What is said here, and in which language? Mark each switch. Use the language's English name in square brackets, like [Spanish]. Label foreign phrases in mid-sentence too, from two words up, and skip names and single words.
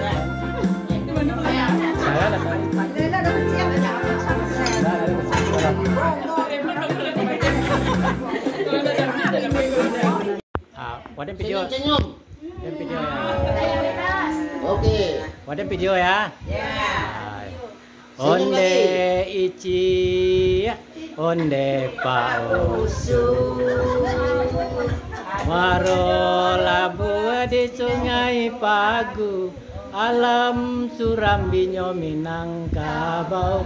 [Indonesian] Saya lah. Wadah video. Senyum. Wadah video ya. Oke. Wadah video ya. Ya. [Minangkabau] Onde ichi, onde pausu. Maro labu di sungai Pagu, alam suram binyo Minangkabau.